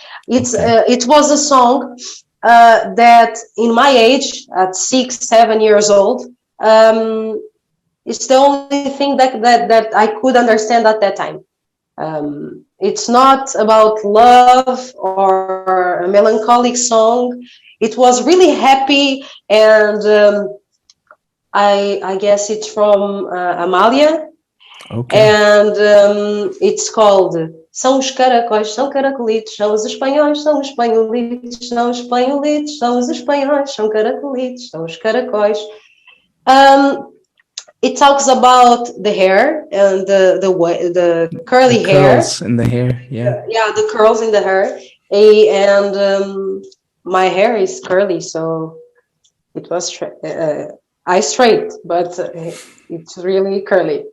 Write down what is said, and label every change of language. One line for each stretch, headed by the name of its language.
English: It was a song that in my age, at 6, 7 years old, it's the only thing that I could understand at that time. It's not about love or a melancholic song. It was really happy, and I guess it's from Amália. Okay. And it's called
Portuguese: São os caracóis, são caracolitos, são os espanhóis, são os espanholitos, são os espanholitos, são os espanhóis, são caracolitos, são os caracóis.
English: It talks about the hair and the curly hair. Curls in the hair, yeah. Yeah, the curls in the hair. And my hair is curly, so it was I straight, but it's really curly.